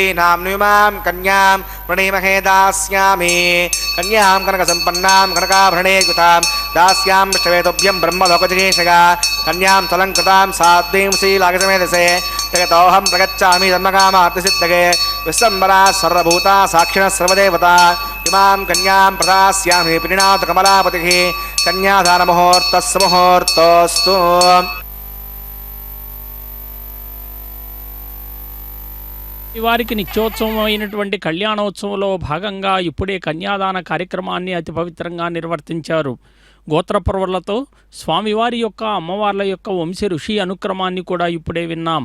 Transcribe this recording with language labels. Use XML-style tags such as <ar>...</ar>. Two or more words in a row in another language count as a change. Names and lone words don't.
<sa>नाम्नीमां कन्यां वृणीमहे दास्यामि कन्यां कनकसम्पन्नां कनकाभरणेयुतां दास्यां विष्णवेतुभ्यं ब्रह्मलोकजिगीषया कन्यां सलङ्कृतां साध्वीं श्रीलागसमेधसे जगतोऽहं प्रगच्छामि धर्मकामार्थिसिद्धये विश्वम्बरा सर्वभूता साक्षिणः सर्वदेवता इमां कन्यां प्रदास्यामि प्रीणातकमलापतिः कन्यादानमुहूर्तः सुमुहूर्तोऽस्तु।</sa> <te>వారికి నిత్యోత్సవం అయినటువంటి కళ్యాణోత్సవంలో భాగంగా ఇప్పుడే కన్యాదాన కార్యక్రమాన్ని అతి పవిత్రంగా నిర్వర్తించారు. గోత్రపర్వులతో స్వామివారి యొక్క అమ్మవార్ల యొక్క వంశ ఋషి అనుక్రమాన్ని కూడా ఇప్పుడే విన్నాం.</te>